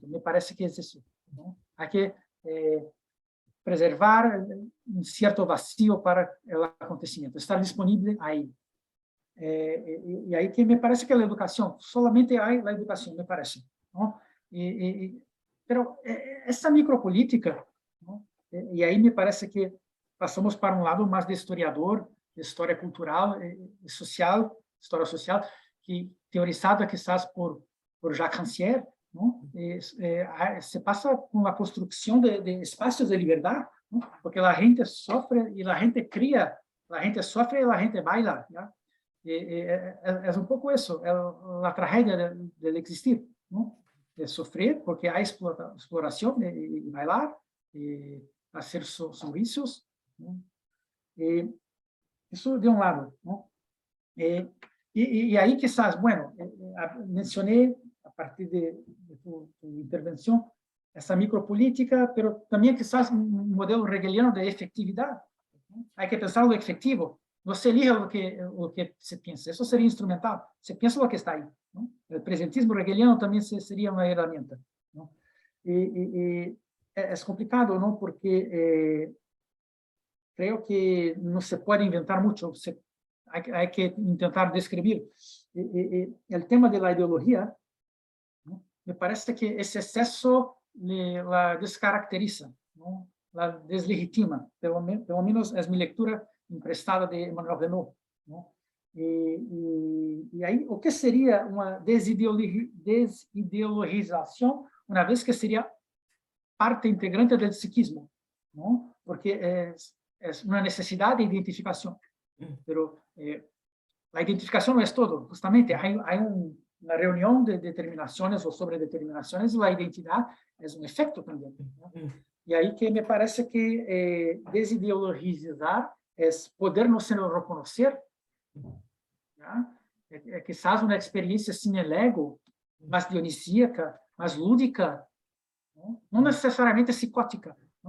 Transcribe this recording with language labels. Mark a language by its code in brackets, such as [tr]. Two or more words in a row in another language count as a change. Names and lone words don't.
[es] Me parece que es eso, ¿no? Hay que preservar un cierto vacío para el acontecimiento, estar disponible ahí. Y ahí que me parece que la educación, solamente hay la educación, me parece, ¿no? Pero [pt] essa micropolítica, [es] ¿no? [pt] E aí me parece que passamos para um lado mais de historiador, de história cultural e social, história social, que teorizada quizás por Jacques Rancière, ¿no? Se passa com a construção de espaços de liberdade, ¿no? Porque a gente sofre e a gente cria, a gente sofre e a gente baila, ¿ya? É um pouco isso, é a tragédia de existir, ¿no? De sofrer porque há exploração e bailar, e fazer sorrisos, ¿no? Isso de um lado, ¿no? E aí [es] quizás, bueno, [pt] mencionei a partir de tu intervenção essa micropolítica, pero também quizás um modelo hegeliano de efetividade, ¿no? Há que pensar o efetivo. [es] No se elige lo que se piensa, eso sería instrumental, se piensa lo que está ahí, ¿no? El presentismo hegeliano también sería una herramienta, ¿no? Es complicado, ¿no? Porque creo que no se puede inventar mucho, hay que intentar describir. El tema de la ideología, ¿no? Me parece que ese exceso la descaracteriza, ¿no? La deslegitima, [pt] pelo menos [es] es mi lectura emprestada de Emmanuel Renault, ¿no? [pt] E aí, o que seria uma desideologização, uma vez que seria parte integrante do psiquismo, não? Porque é uma necessidade de identificação. Pero a identificação não é todo. Justamente, há uma reunião de determinações ou sobre determinações, e a identidade é um efeito também, ¿no? E aí que me parece que desideologizar [es] es poder no se reconocer, ¿ya? Quizás una experiencia sin el ego, más dionisíaca, más lúdica, ¿no? No necesariamente psicótica, ¿no?